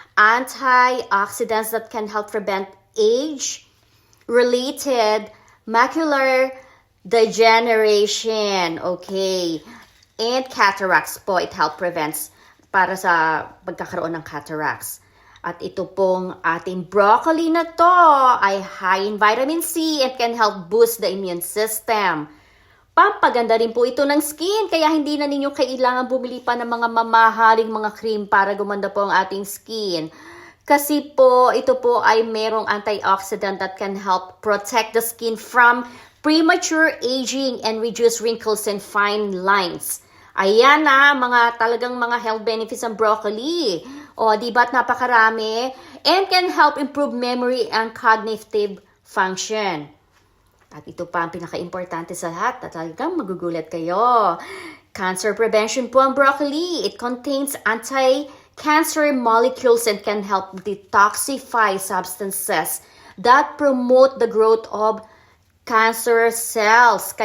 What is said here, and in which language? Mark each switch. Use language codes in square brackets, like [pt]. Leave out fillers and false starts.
[en] antioxidants that can help prevent age-related macular degeneration. Okay. And cataracts po. It help prevents [tl] para sa pagkakaroon ng cataracts. At ito pong ating broccoli na to ay [en] high in vitamin C and can help boost the immune system. [tl] Pampaganda rin po ito ng skin, kaya hindi na ninyo kailangan bumili pa ng mga mamahaling mga cream para gumanda po ang ating skin. Kasi po, ito po ay merong [en] antioxidant that can help protect the skin from premature aging and reduce wrinkles and fine lines. [tl] Ayan na, mga talagang mga health benefits ng broccoli. O, di ba't napakarami? [en] And can help improve memory and cognitive function. [tl] At ito pa ang pinaka-importante sa lahat na talagang magugulat kayo. Cancer prevention po ang broccoli. [en] It contains anti-cancer molecules and can help detoxify substances that promote the growth of cancer cells.